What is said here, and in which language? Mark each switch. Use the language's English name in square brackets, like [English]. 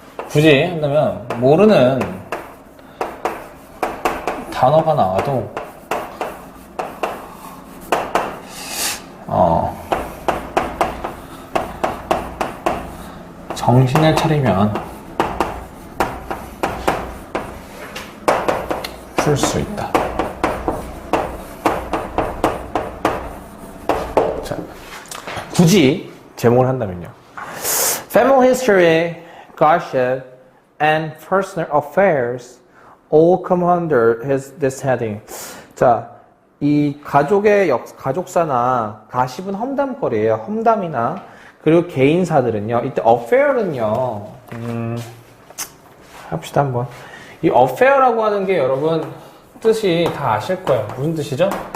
[Korean] 굳이 한다면, 모르는 단어가 나와도, 정신을 차리면 풀 수 있다. 자, 굳이 제목을 한다면요. [English] Family history, gossip, and personal affairs all come under this heading. [Korean] 자, 이 가족사나 가십은 험담거리예요. 험담이나 그리고 개인사들은요. 이때 affair는요. 합시다 한번. 이 affair라고 하는 게 여러분 뜻이 다 아실 거예요. 무슨 뜻이죠?